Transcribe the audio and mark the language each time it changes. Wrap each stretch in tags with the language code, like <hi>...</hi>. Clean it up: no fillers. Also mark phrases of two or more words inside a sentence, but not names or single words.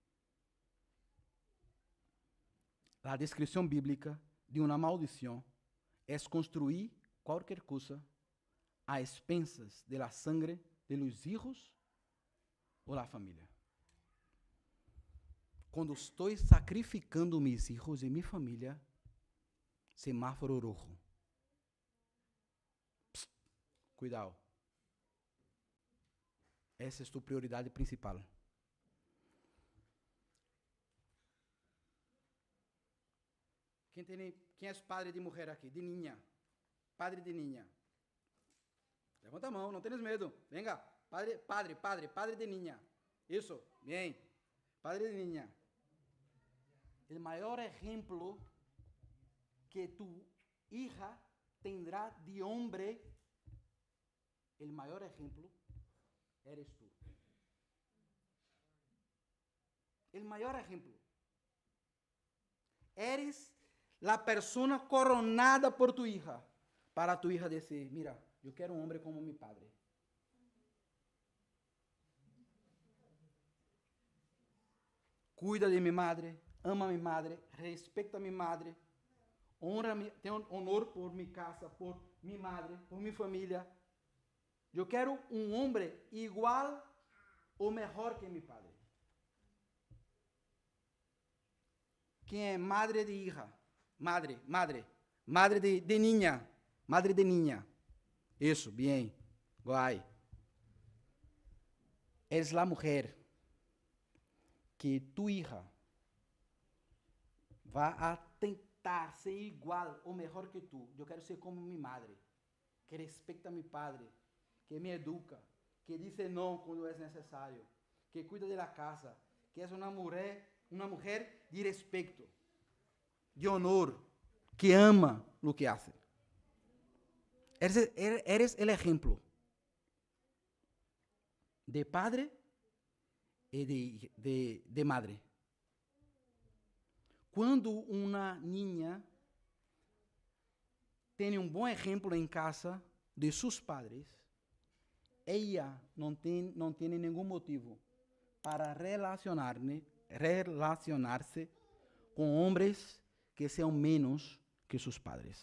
<es>La descripción bíblica de una maldición es construir cualquier cosa a expensas de la sangre de los hijos o la familia.</es> <pt>quando estou sacrificando</pt> <es>mis hijos</es> <pt>e minha família,</pt> <es>semáforo rojo. Psst, cuidado.</es> <pt>Essa é a tua prioridade principal. Quem é padre de mulher aqui?</pt> <es>De niña. Padre de niña.</es> <pt>Levanta a mão, não tenhas medo.</pt> <es>Venga. Padre de niña.</es> <pt>Isso, bem.</pt> <es>Padre de niña.</es> <pt>O maior exemplo que</pt> <es>tu hija tendrá</es> <pt>de homem, o maior exemplo</pt> <es>eres tú. El mayor ejemplo. Eres la persona coronada por tu hija. Para tu hija decir, mira, yo quiero un hombre como mi padre. Cuida de mi madre, ama a mi madre, respeta a mi madre, tenho honor por mi casa, por mi madre, por mi familia.</es> <pt>Eu quero um homem igual ou melhor que meu padre. Quem é</pt> <es>madre de hija? Madre de niña. Madre de niña.</es> <pt>Isso, bem.</pt> <es>Guay. Es la mujer que tu hija</es> <pt>vai a tentar ser igual ou melhor que tu. Eu quero ser como minha madre, que respeita meu padre, que me educa, que diz não quando é necessário, que cuida da casa, que é uma mulher de respeito, de honor, que ama o que hace.</pt> <es>Eres el ejemplo de padre e de madre.</es> <pt>Quando uma niña tem um bom exemplo em casa de seus padres, ella não tem nenhum motivo para relacionar-se com homens que sejam menos que seus padres.</pt>